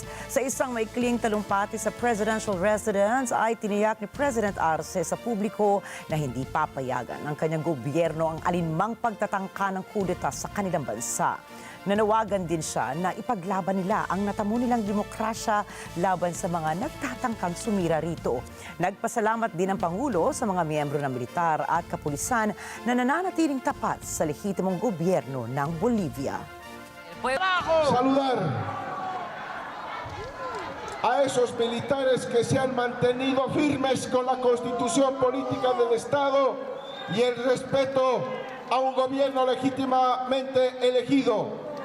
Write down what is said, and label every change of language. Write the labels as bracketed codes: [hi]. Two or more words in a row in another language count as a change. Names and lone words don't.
[tl] Sa isang maikling talumpati sa presidential residence ay tiniyak ni President Arce sa publiko na hindi papayagan ng kanyang gobyerno ang alinmang pagtatangka ng kudeta sa kanilang bansa. Nanawagan din siya na ipaglaban nila ang natamo nilang demokrasya laban sa mga nagtatangkang sumira rito. Nagpasalamat din ang Pangulo sa mga miyembro ng militar at kapulisan na nananatiling tapat sa lehitimong gobyerno ng Bolivia. [es] Saludar a esos militares que se han mantenido firmes con la constitución política del Estado y el respeto a un gobierno legítimamente elegido.